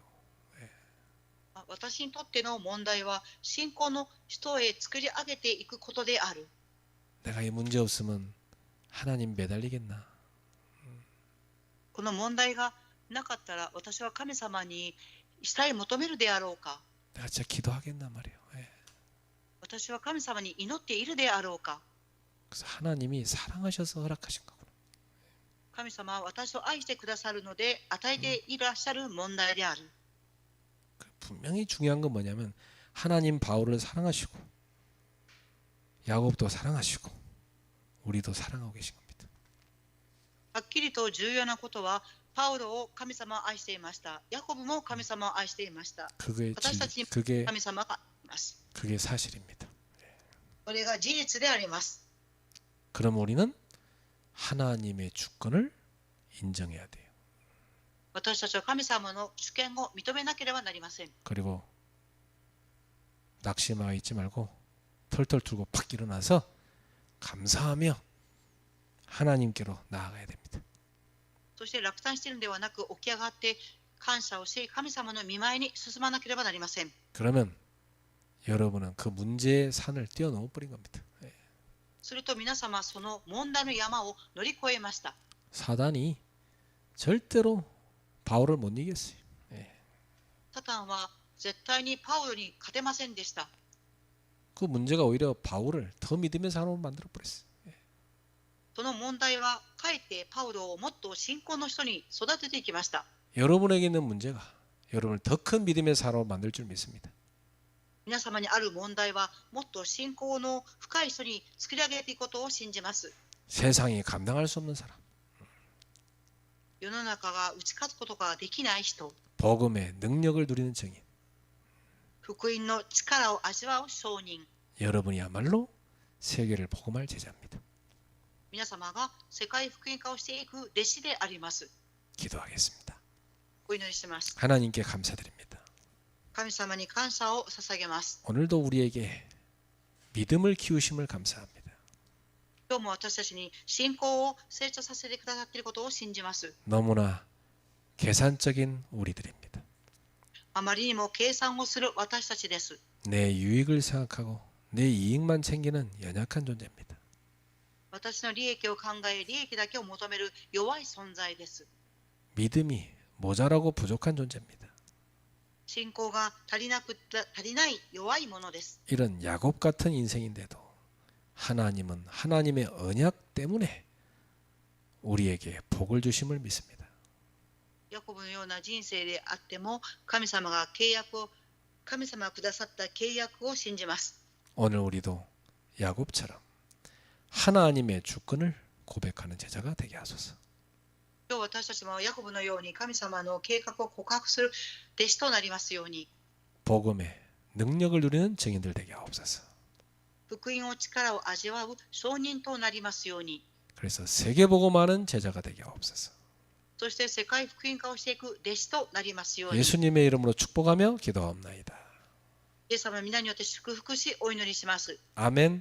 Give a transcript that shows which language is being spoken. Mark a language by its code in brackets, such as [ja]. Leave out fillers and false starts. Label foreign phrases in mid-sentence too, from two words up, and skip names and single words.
[ja] 私にとっての問題は信仰の人へ作り上げていくことである。 [ko] 내가 이 문제 없으면 하나님 매달리겠나? [ja] この問題がなかったら私は神様に死体求めるであろうか。 [ko] 내가 진짜 기도하겠나 말이에요. [ja] 私は神様に祈っているであろうか。 [ko] 그래서 하나님이 사랑하셔서 허락하신 거구나. [ja] 神様は私を愛してくださるので与えていらっしゃる問題である。 [ko] 분명히 중요한 건 뭐냐면 하나님 바울을 사랑하시고 야곱도 사랑하시고 우리도 사랑하고 계신 겁니다. [ja] はっきりと重要なことはパウロを神様は愛していました。ヤコブも神様を愛していました。 私たちに神様がいます。 [ko] 그게 사실입니다. [ja] これが事実であります。 [ko] 그럼 우리는 하나님의 주권을 인정해야 돼요. [ja] 私たちは神様の主権を認めなければなりません。 [ko] 그리고 낙심하고 있지 말고 털털 tur고 팍 일어나서 감사하며 하나님께로 나아가야 됩니다. [ja] そして落胆しているのではなく起き上がって感謝をし神様の御前に進まなければなりません。 [ko] 그러면 여러분은 그 문제의 산을 뛰어넘어 버린 겁니다. [ja] すると皆様はその問題の山を乗り越えました。 [ko] 사단이 절대로 바울을 못 이겼어요. [ja] サタンは絶対にパウロに勝てませんでした。 [ko] 그 문제가 오히려 바울을 더 믿음의 사람으로 만들어 버렸어요. [ja] その問題はかえってパウロをもっと信仰の人に育てていきました。 [ko] 여러분에게 있는 문제가 여러분을 더 큰 믿음의 사람으로 만들 줄 믿습니다. [ja] 皆様にある問題はもっと信仰の深い人に作り上げていくことを信じます。 [ko] 세상이 감당할 수 없는 사람, [ja] 世の中が打ち勝つことができない人、 [ko] 복음의 능력을 누리는 증인, [ja] 福音の力を味わう証人、 [ko] 여러분이야말로 세계를 복음할 제자입니다. [ja] 皆様が世界福音化をしていく弟子であります。 [ko] 기도하겠습니다. [ja] お祈りします。 [ko] 하나님께 감사드립니다. [ja] 神様に感謝を捧げます。 [ko] 오늘도 우리에게 믿음을 키우심을 감사합니다. [ja] 今日も私たちに信仰を成長させてくださっていることを信じます。 [ko] 너무나 계산적인 우리들입니다. [ja] あまりにも計算をする私たちです。 [ko] 내 유익을 생각하고 내 이익만 챙기는 연약한 존재입니다. [ja] 私の利益を考え、利益だけを求める弱い存在です。 [ko] 믿음이 모자라고 부족한 존재입니다. [ja] 信仰が足りない弱いものです。 [ko] 이런 야곱 같은 인생인데도 하나님은 하나님의 언약 때문에 우리에게 복을 주심을 믿습니다. [ja] ヤコブのような人生であっても神様がくださった契約を信じます。 [ko] 오늘 우리도 야곱처럼 하나님의 주권을 고백하는 제자가 되게 하소서. [ja] 今日私たちもヤコブのように神様の計画を告白する弟子となりますように、 [ko] 복음의 능력을 누리는 증인들 되게 하옵소서. [ja] 福音の力を味わう証人となりますように、 [ko] 그래서 세계복음하는 제자가 되게 하옵소서. [ja] そして世界福音化をしていく弟子となりますように、 [ko] 예수님의 이름으로 축복하며 기도하옵나이다. [ja] イエス様の皆によって祝福しお祈りします。 [ko] 아멘.